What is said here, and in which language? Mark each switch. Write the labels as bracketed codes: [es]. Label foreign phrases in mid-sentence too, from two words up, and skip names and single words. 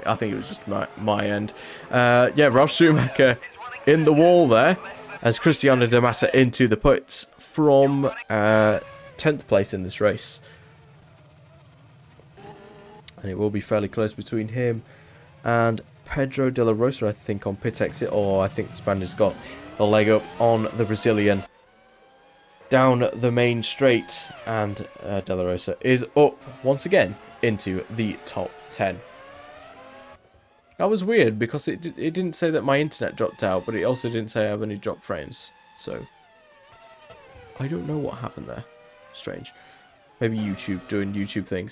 [en] I think it was just my end. Yeah, Ralf Schumacher in the wall there, as Cristiano De Mata into the pits from 10th place in this race. And it will be fairly close between him and Pedro de la Rosa, I think, on pit exit. Or I think the Spaniard's got the leg up on the Brazilian down the main straight. And de la Rosa is up once again into the top 10. That was weird because it didn't say that my internet dropped out, but it also didn't say I have any drop frames. So I don't know what happened there. Strange. Maybe YouTube doing YouTube things.